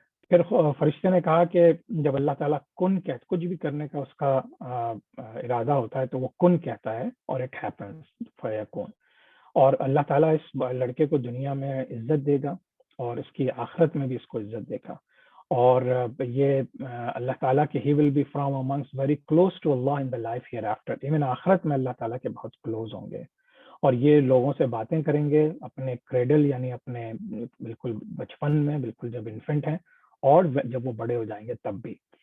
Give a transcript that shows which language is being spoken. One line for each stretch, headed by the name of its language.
Urdu: پھر فرشتے نے کہا کہ جب اللہ تعالیٰ کچھ بھی کرنے کا اس کا ارادہ ہوتا ہے تو وہ کن کہتا ہے, اور
English: it happens
Urdu: فیکون. اور اللہ تعالیٰ اس لڑکے کو دنیا میں عزت دے گا, اور اس کی آخرت میں بھی اس کو عزت دے گا. اور یہ اللہ تعالیٰ کے
English: he will be from amongst very close to Allah in the life hereafter.
Urdu: Even آخرت میں اللہ تعالیٰ کے بہت کلوز ہوں گے, اور یہ لوگوں سے باتیں کریں گے اپنے کریڈل یعنی اپنے بالکل بچپن میں, بالکل جب انفنٹ ہیں, اور جب وہ بڑے ہو جائیں گے تب بھی.